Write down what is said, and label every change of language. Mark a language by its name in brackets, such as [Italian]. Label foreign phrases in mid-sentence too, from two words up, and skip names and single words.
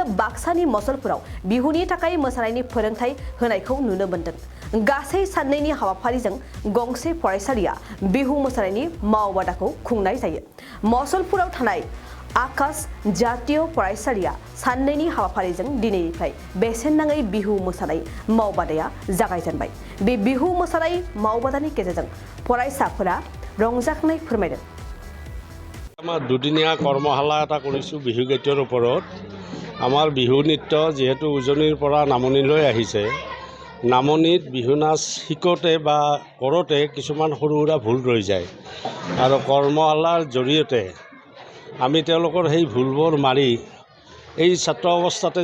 [Bodo] बाक्सानि मसलपुराव बिहुनि थाखाय मोसानायनि फोरोंथाय होनायखौ नुनो मोन्दों गासै साननैनि हाबाफारिजों गंसे फरायसालिया बिहु मोसानायनि मावबादाखौ खुंनाय जायो मसलपुराव थानाय आकाश जातीय फरायसालिया साननैनि हाबाफारिजों दिनैनिफ्राय बेसेन नाङै बिहु मोसानाय मावबादाया जागायजेनबाय बे बिहु मोसानाय मावबादानि गेजेरजों फरायसाफोरा रंजाखांनाय फोरमायदों [Assamese] আমাৰ দুদিনীয়া কৰ্মশালা এটা কৰিছো বিহু গীতৰ ওপৰত আমাৰ বিহু নৃত্য যেহেতু উজনিৰ পৰা নামনিলৈ আহিছে নামনিত বিহু নাচ শিকোতে বা কৰোতে কিছুমান সৰু সুৰা ভুল ৰৈ যায় আৰু কৰ্মশালাৰ জৰিয়তে আমি তেওঁলোকৰ সেই ভুলবোৰ মাৰি এই ছাত্ৰ অৱস্থাতে